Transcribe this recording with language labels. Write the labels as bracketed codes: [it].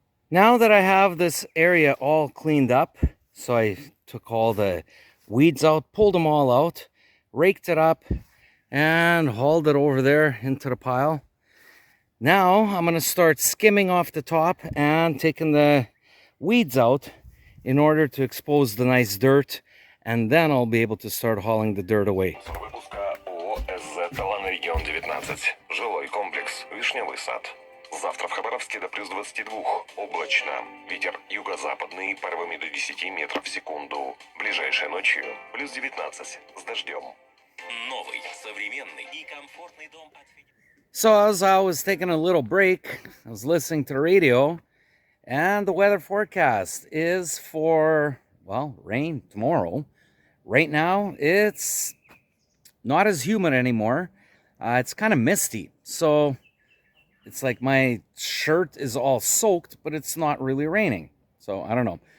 [en] Now that I have this area all cleaned up, so I took all the weeds out, pulled them all out, raked it up, and hauled it over there into the pile. Now I'm going to start skimming off the top and taking the weeds out in order to expose the nice dirt, and then I'll be able to start hauling the dirt away. [ru] Выпуска ООО СЗ «Талан Регион 19». Жилой комплекс «Вишневый сад». Завтра в Хабаровске до плюс 22. Облачно. Ветер юго-западный порывами до 10 метров в секунду. Ближайшей ночью плюс 19 с дождем. Новый, современный и комфортный дом от... [en] So as I was taking a little break, I was listening to the radio, and the weather forecast is for, well, rain tomorrow. Right now, it's not as humid anymore. It's kind of misty, so it's like my shirt is all soaked, but it's not really raining. So I don't know.